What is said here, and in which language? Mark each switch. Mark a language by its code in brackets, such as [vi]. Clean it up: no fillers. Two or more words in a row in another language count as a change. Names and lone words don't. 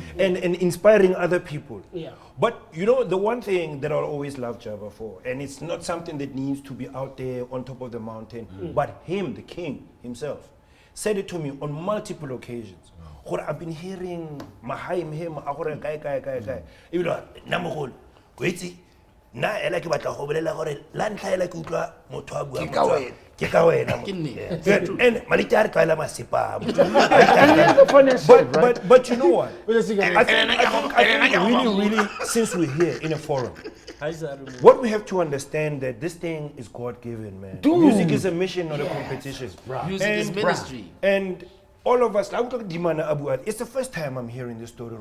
[en] and inspiring other people. Yeah. But you know, the one thing that I'll always love Jabba for, and it's not something that needs to be out there on top of the mountain, but him, the king himself, said it to me on multiple occasions. I've been hearing Mahaim him, [tn] na ela ke batla go bolela gore la ntlha ela ke utlwa motho a bua ke ka wena and malitari tla la masipa [en] but you know what I think really since we're here in a forum, what we have to understand that this thing is God-given, man. Music is a mission, not a competition. Music is ministry. And all of us, it's the first time I'm hearing this story.